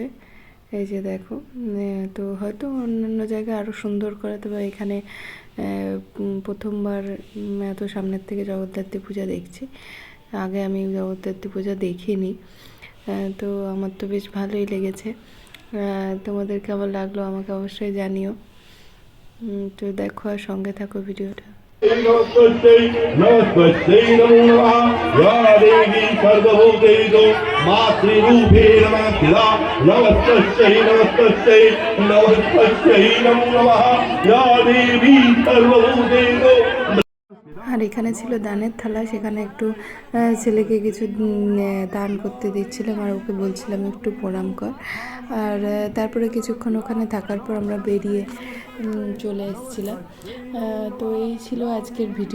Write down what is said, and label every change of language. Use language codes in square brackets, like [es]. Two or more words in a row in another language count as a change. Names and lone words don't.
[bn] এই যে দেখো, তো হয়তো অন্যান্য জায়গায় আরও সুন্দর করে, তবে এখানে প্রথমবার এত সামনের থেকে জগদ্ধাত্রী পূজা দেখছি। আগে আমি জগদ্ধাত্রী পূজা দেখিনি। তো আমার তো বেশ ভালোই লেগেছে। তোমাদের কেমন লাগলো আমাকে অবশ্যই জানিও। তো দেখো আর সঙ্গে থাকো ভিডিওটা। [sa] नमस्ते नमस्ते नमो नमः। या देवी सर्वभूतेषु मातृरूपेण नमस्ते। नमस्ते नमस्ते नमस्ते नमो नमः। या देवी सर्वभूतेषु। [bn] আর এখানে ছিল দানের থালা, সেখানে একটু ছেলেকে কিছু দান করতে দিচ্ছিলাম, আর ওকে বলছিলাম একটু প্রণাম কর। আর তারপরে কিছুক্ষণ ওখানে থাকার পর আমরা বেরিয়ে চলে এসেছিলাম। তো এই ছিল আজকের ভিডিও।